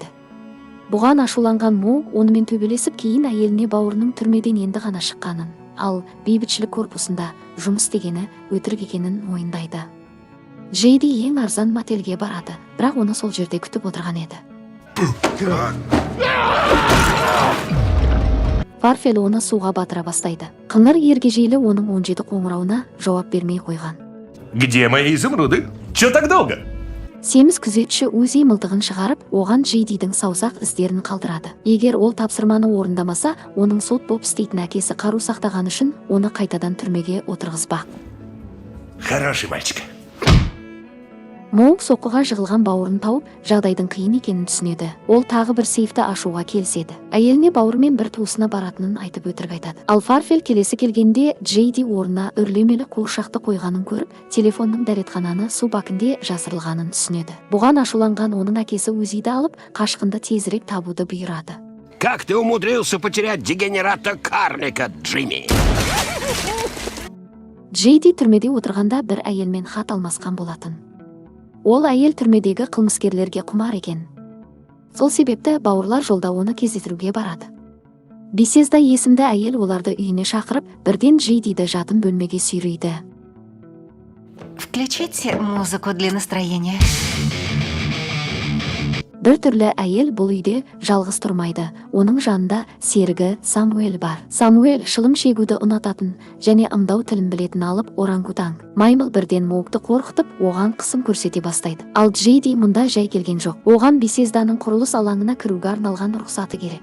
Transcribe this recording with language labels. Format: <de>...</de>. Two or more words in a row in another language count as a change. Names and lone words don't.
<kk>Бұған ашуланған Моук онымен төбелесіп, кейін әйеліне бауырының түрмеден енді ғана шыққанын, ал бейбітшілік корпусында жұмыс істегені өтірік екенін мойындайды. Джейди ең арзан мотельге барады, бірақ оны сол жерде күтіп отырған еді. Фарфел оны суға батыра бастайды. Қыңыр ергежейлі оның 17 қоңырауына жауап бермей қойған.</kk> <ru>Где мои изумруды? Чё так долго?</ru> <kk>Семіз күзетші Узи мылтығын шығарып, оған Джейдидің саусақ іздерін қалдырады. Егер ол тапсырманы орындамаса, оның сот боп істейтін әкесі қару сақтаған үшін оны қайтадан түрмеге отырғызбақ.</kk> <ru>Хороший мальчик.</ru> <kk>Моук соққыға жығылған бауырын тауып, жағдайдың қиын екенін түсінеді. Ол тағы бір сейфті ашуға келіседі. Әйеліне бауырымен бір туысына баратынын айтып өтірік айтады. Ал Фарфел келесі келгенде Джейди орнына үрлемелі қуыршақты қойғанын көріп, телефонның дәретхананы су бакінде жасырылғанын түсінеді. Бұған ашуланған оның әкесі Узиді алып, қашқынды тезірек табуды бұйырады.</kk> <ru>Как ты умудрился потерять дегенерата карлика, Джимми?</ru> <kk>Джейди түрмеде отырғанда бір әйелмен хат алмасқан болатын. Ол әйел түрмедегі қылмыскерлерге құмар екен. Сол себепті бауырлар жолда оны кездестіруге барады. Бесезда есімді әйел оларды үйіне шақырып, бірден Джейдиді жатын бөлмеге сүйрейді.</kk> <ru>Включите музыку для настроения.</ru> <kk>Бір түрлі әйел бұл үйде жалғыз тұрмайды. Оның жанында серігі Самуэль бар. Самуэль шылым шегуді ұнататын және ымдау тілін білетін алып орангутанг. Маймыл бірден Моукты қорқытып, оған қысым көрсете бастайды. Ал Джейди мұнда жай келген жоқ. Оған Бесезданың құрылыс алаңына кіруге арналған рұқсаты керек.</kk>